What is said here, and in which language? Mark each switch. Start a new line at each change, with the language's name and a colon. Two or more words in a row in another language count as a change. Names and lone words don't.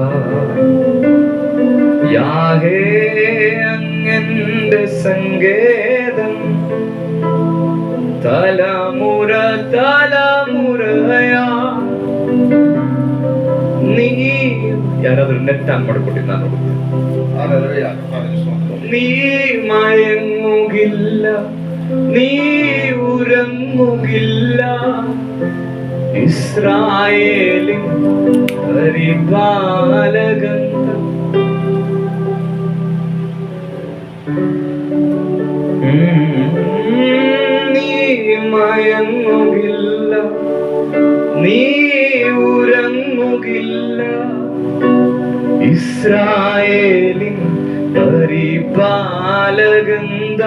Malayalam: യാഹേ അങ്ങെന്റെ സങ്കേതം, തലമുറ തലമുറയാ.
Kannada: നീ ಯಾರಾದ್ರೂ ನೆಟ್ ಆನ್ ಮಾಡ್ಕೊಟ್ಟಿದ್ದು ನಾನು ನೋಡುತ್ತೆ.
Malayalam: ഹല്ലേലൂയ. കർത്താവിന് സ്തോത്രം. നീ മയങ്ങുകില്ല, നീ ഉറങ്ങുകില്ല, ഇസ്രായേലിൻ പരിപാലകൻ. നീ മയങ്ങുകില്ല, നീ ഉറങ്ങുകില്ല, ഇസ്രായേലിൻ പരിപാലകന്ത.